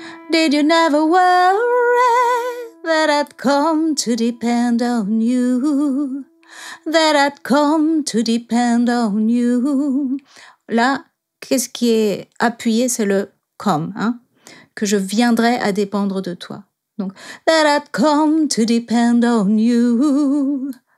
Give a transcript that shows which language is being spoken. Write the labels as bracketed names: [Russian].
[English] Did you never worry that I'd come to depend on you? That I'd come to depend on you. [French] Là, qu'est-ce qui est appuyé? C'est le come, hein? Que je viendrai à dépendre de toi. Donc, [English] that I'd come to depend on you.